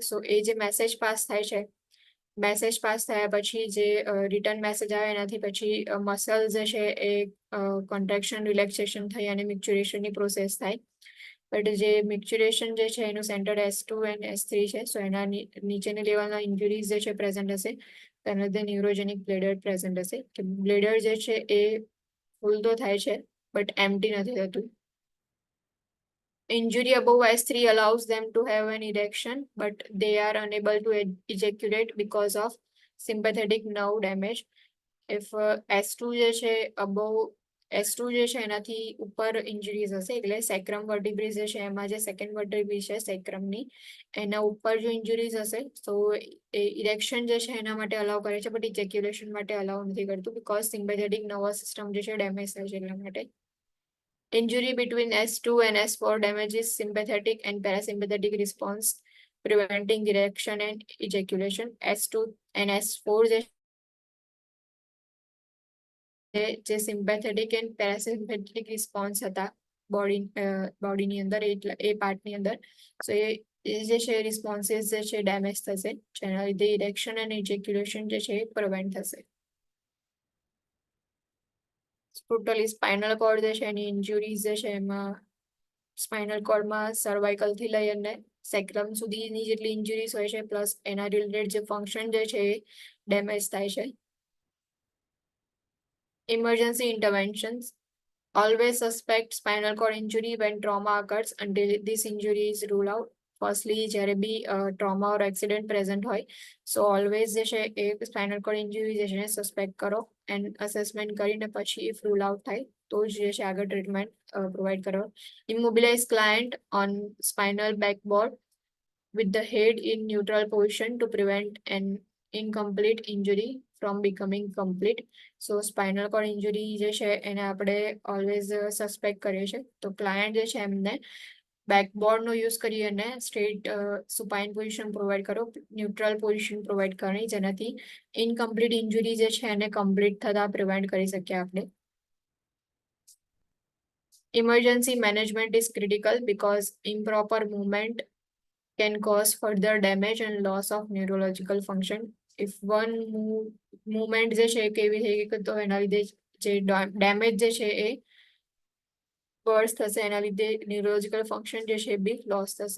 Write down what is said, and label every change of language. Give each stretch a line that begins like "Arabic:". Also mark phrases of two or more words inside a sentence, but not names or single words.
Gujarati: સો એ જે
English: message pass
Gujarati: થાય છે
English: message pass
Gujarati: થયા પછી જે
English: return message
Gujarati: આવે એનાથી પછી મસલ જે છે એ
English: contraction relaxation
Gujarati: થઈ અને મિક્ચ્યુરેશનની પ્રોસેસ થાય. બટ જે મિક્ચ્યુરેશન જે છે એનું સેન્ટર S2 and S3 છે સો એના નીચેની લેવલના ઇન્જુરીઝ જે છે પ્રેઝન્ટ હશે તો એના લીધે
English: neurogenic bladder present
Gujarati: હશે કે બ્લેડર જે છે એ ફૂલ તો થાય છે
English: but empty
Gujarati: નથી થતું.
English: Injury above S3 allows them to have an erection, but they are unable to ejaculate because of sympathetic nerve damage.
Gujarati: If S2 જે છે above S2 જે છે એનાથી ઉપર ઇન્જરીઝ હશે એટલે
English: sacrum vertebrae
Gujarati: જે છે એમાં જે
English: second vertebrae
Gujarati: છે સેક્રમની એના ઉપર જો ઇન્જરીઝ હશે તો ઇરેક્શન જે છે એના માટે અલાઉ કરે છે
English: but ejaculation
Gujarati: માટે અલાઉ નથી કરતું
English: because sympathetic nervous system
Gujarati: જે છે ડેમેજ થાય છે એટલા માટે.
English: Injury between S2 and S4 damages sympathetic and parasympathetic response, preventing erection and ejaculation.
Gujarati: S2 and S4 જે
English: sympathetic and parasympathetic response
Gujarati: હતા બોડીની અંદર એ પાર્ટની અંદર સો એ જે છે રિસ્પોન્સીસ જે છે ડેમેજ થશે જેના લીધે ઇરેક્શન અને ઇજેક્યુલેશન જે છે એ પ્રિવેન્ટ થશે.
English: totally spinal cord
Gujarati: જે છે એની ઇન્જુરીઝ જે છે એમાં સ્પાઇનલ કોર્ડમાં સર્વાઇકલ થી લઈ અને સેક્રમ સુધીની જેટલી ઇન્જુરીઝ હોય છે પ્લસ એના રિલેટેડ જે ફંક્શન જે છે એ ડેમેજ થાય છે.
English: Emergency interventions. Always suspect spinal cord injury when trauma occurs until this injury is ruled out. Firstly,
Gujarati: જ્યારે બી
English: trauma or accident present
Gujarati: હોય
English: so always
Gujarati: જે છે એ
English: spinal cord injury
Gujarati: જે છે સસ્પેક્ટ કરો
English: and assessment
Gujarati: કરીને પછી
English: if rule out
Gujarati: થાય તો જ જે છે આગળ
English: treatment provide
Gujarati: કરો.
English: Immobilize client on spinal backboard with the head in neutral position to prevent an incomplete injury from becoming complete. So spinal cord injury
Gujarati: જે છે એને આપણે ઓલવેઝ સસ્પેક્ટ કરીએ છીએ તો ક્લાયન્ટ જે છે એમને બેકબોર્ડનો યુઝ કરી અને
English: straight supine position provide
Gujarati: કરો
English: neutral position provide
Gujarati: કરવાની જેનાથી
English: incomplete injury
Gujarati: જે છે એને કમ્પ્લીટ થતા પ્રિવેન્ટ કરી શકીએ આપણે.
English: Emergency management is critical because improper movement can cause further damage and loss of neurological function. If one movement
Gujarati: જે છે કેવી થઈ ગઈ તો એના લીધે જે ડેમેજ જે છે એ વર્સ થશે, એના લીધે
English: neurological function
Gujarati: જે છે એ બી લોસ થશે.